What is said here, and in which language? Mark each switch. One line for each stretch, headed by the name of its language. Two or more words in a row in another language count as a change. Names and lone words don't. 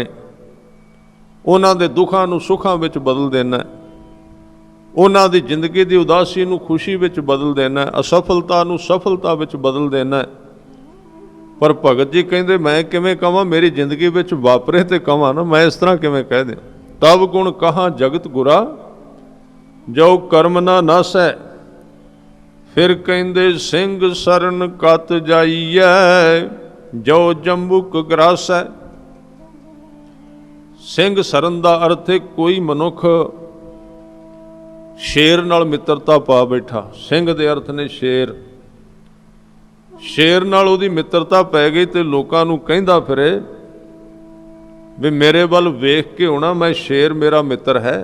Punjabi: ਉਹਨਾਂ ਦੇ ਦੁੱਖਾਂ ਨੂੰ ਸੁੱਖਾਂ ਵਿੱਚ ਬਦਲ ਦੇਣਾ, ਉਹਨਾਂ ਦੀ ਜ਼ਿੰਦਗੀ ਦੀ ਉਦਾਸੀ ਨੂੰ ਖੁਸ਼ੀ ਵਿੱਚ ਬਦਲ ਦੇਣਾ, ਅਸਫਲਤਾ ਨੂੰ ਸਫਲਤਾ ਵਿੱਚ ਬਦਲ ਦੇਣਾ। ਪਰ ਭਗਤ ਜੀ ਕਹਿੰਦੇ ਮੈਂ ਕਿਵੇਂ ਕਹਾਂ, ਮੇਰੀ ਜ਼ਿੰਦਗੀ ਵਿੱਚ ਵਾਪਰੇ ਤੇ ਕਹਾਂ ਨਾ, ਮੈਂ ਇਸ ਤਰ੍ਹਾਂ ਕਿਵੇਂ ਕਹਿ ਦਿਆਂ। ਤਬ ਗੁਣ ਕਹਾਂ ਜਗਤ ਗੁਰਾ, ਜੋ ਕਰਮ ਨਾ ਨਾਸੈ। ਫਿਰ ਕਹੰਦੇ ਸਿੰਘ ਸਰਨ ਕਤ ਜਾਇਐ, ਜੋ ਜੰਬੁਕ ਗ੍ਰਾਸੈ। ਸਿੰਘ ਸਰਨ ਦਾ ਅਰਥ ਹੈ ਕੋਈ ਮਨੁੱਖ ਸ਼ੇਰ ਨਾਲ ਮਿੱਤਰਤਾ ਪਾ ਬੈਠਾ। ਸਿੰਘ ਦੇ ਅਰਥ ਨੇ ਸ਼ੇਰ। ਸ਼ੇਰ ਨਾਲ ਉਹਦੀ ਮਿੱਤਰਤਾ ਪੈ ਗਈ ਤੇ ਲੋਕਾਂ ਨੂੰ ਕਹਿੰਦਾ ਫਿਰੇ ਵੀ ਮੇਰੇ ਵੱਲ ਵੇਖ ਕੇ ਹੋਣਾ, ਮੈਂ ਸ਼ੇਰ ਮੇਰਾ ਮਿੱਤਰ ਹੈ।